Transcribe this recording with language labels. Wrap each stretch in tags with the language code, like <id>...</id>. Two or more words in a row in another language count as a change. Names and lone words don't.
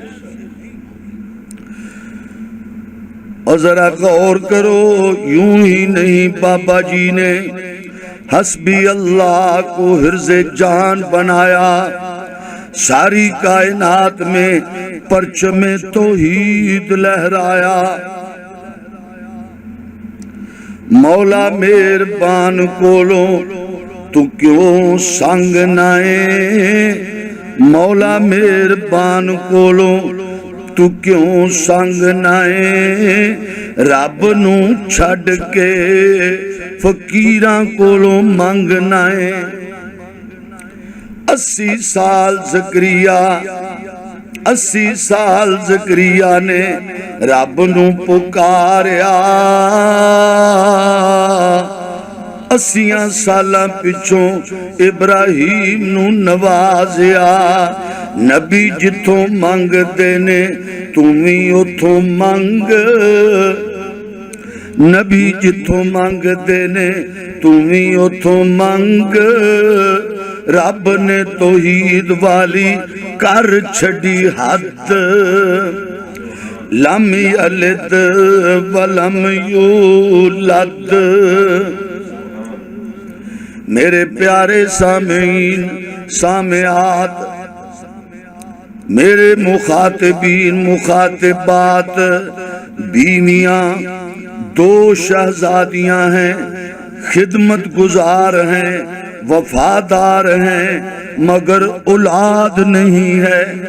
<ur>اور ذرا غور کرو، یوں ہی نہیں بابا جی نے</ur> <ar>حسبی اللہ</ar> <ur>کو حرز جان بنایا، ساری کائنات میں پرچم توحید لہرایا۔</ur> <pa>مولا مہربان کولوں تو کیوں سنگ نائے، مولا مہربان کولوں تو کیوں سنگ نائے، رب نو چھڈ کے فقیراں کولوں منگ نائے۔ 80 سال زکریا نے رب نو پکاریا، 80 سالاں پچھوں ابراہیم نو نوازیا۔ نبی جتھوں منگ دینے تمہیں اتھوں منگ، نبی جتھوں منگ دینے تمہیں اتھوں منگ، رب نے توحید والی کر چھڑی حد،</pa> <ar>لم یلد ولم یولد۔</ar> <ur>میرے پیارے سامعین سامعات، میرے مخاطبین مخاطبات، بیویاں 2 شہزادیاں ہیں، خدمت گزار ہیں، وفادار ہیں، مگر اولاد نہیں ہے۔</ur>